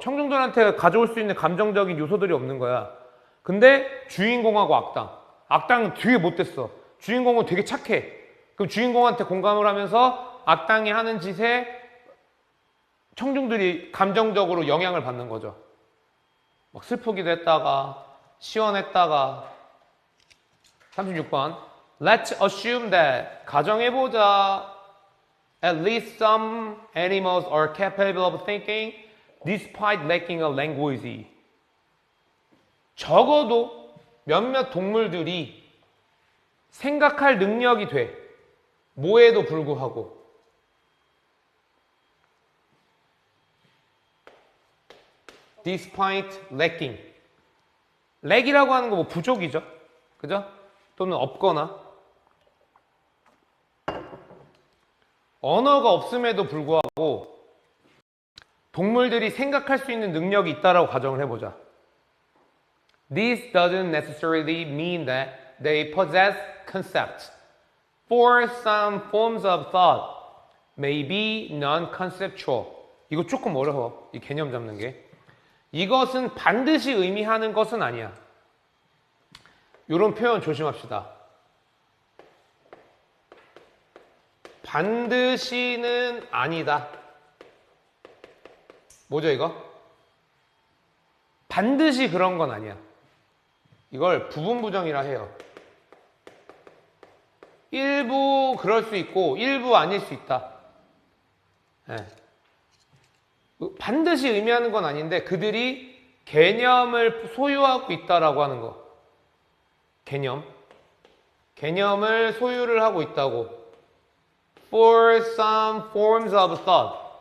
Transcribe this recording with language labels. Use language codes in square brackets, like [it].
[ko] 청중들한테 가져올 수 있는 감정적인 요소들이 없는 거야. 근데 주인공하고 악당은 되게 못됐어. 주인공은 되게 착해. 그럼 주인공한테 공감을 하면서 악당이 하는 짓에 청중들이 감정적으로 영향을 받는 거죠. 막 슬프기도 했다가 시원했다가. 36번 [en] Let's assume that [ko] 가정해보자 [en] at least some animals are capable of thinking despite lacking a language. [ko] 적어도 몇몇 동물들이 생각할 능력이 돼. 뭐에도 불구하고. [en] despite lacking. [ko] 렉이라고 하는 거 뭐 부족이죠. 그죠? 또는 없거나. 언어가 없음에도 불구하고 동물들이 생각할 수 있는 능력이 있다라고 가정을 해보자. [en] This doesn't necessarily mean that they possess concepts. For some forms of thought may be non-conceptual. [ko] 이거 조금 어려워. 이 개념 잡는 게. 이것은 반드시 의미하는 것은 아니야. 이런 표현 조심합시다. 반드시는 아니다. 뭐죠 이거? 반드시 그런 건 아니야. 이걸 부분부정이라 해요. 일부 그럴 수 있고 일부 아닐 수 있다. 네. 반드시 의미하는 건 아닌데 그들이 개념을 소유하고 있다라고 하는 거. 개념을 소유를 하고 있다고. [en] For some forms of thought.